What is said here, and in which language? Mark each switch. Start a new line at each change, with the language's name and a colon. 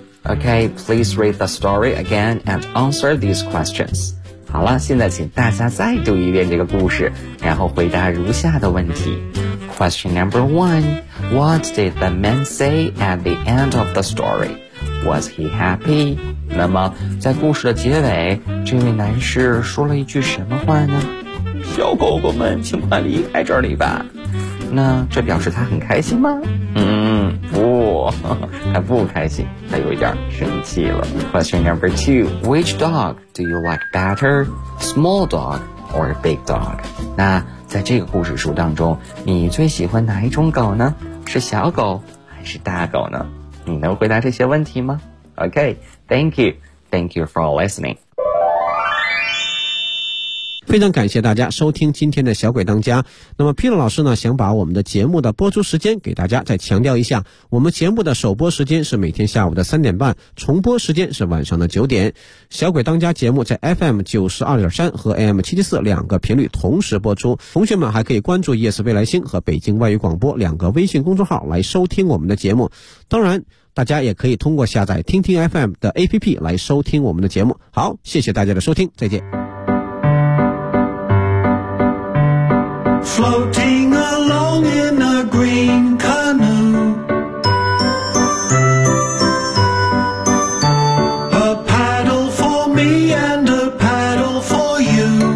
English: OK， please read the story again and answer these questions。
Chinese: 好了，现在请大家再读一遍这个故事，然后回答如下的问题。
English: Question number one, what did the man say at the end of the story? Was he happy?
Chinese: 那么在故事的结尾，这位男士说了一句什么话呢？小狗狗们，请快离开这里吧。那这表示他很开心吗？不，他不开心，他有一点生气了。
English: Question number two, which dog do you like better? Small dog or big dog?
Chinese: 那在这个故事书当中，你最喜欢哪一种狗呢？是小狗还是大狗呢？你能回答这些问题吗？
English: OK, thank you. Thank you for listening.
Chinese: 非常感谢大家收听今天的小鬼当家。那么 Peter 老师呢，想把我们的节目的播出时间给大家再强调一下，我们节目的首播时间是每天下午的3:30，重播时间是晚上的9:00。小鬼当家节目在 FM92.3 和 AM774 两个频率同时播出，同学们还可以关注 ES 未来星和北京外语广播两个微信公众号来收听我们的节目。当然大家也可以通过下载听听 FM 的 APP 来收听我们的节目。好，谢谢大家的收听，再见。
English: Floating along in a green canoe, a paddle for me and a paddle for you.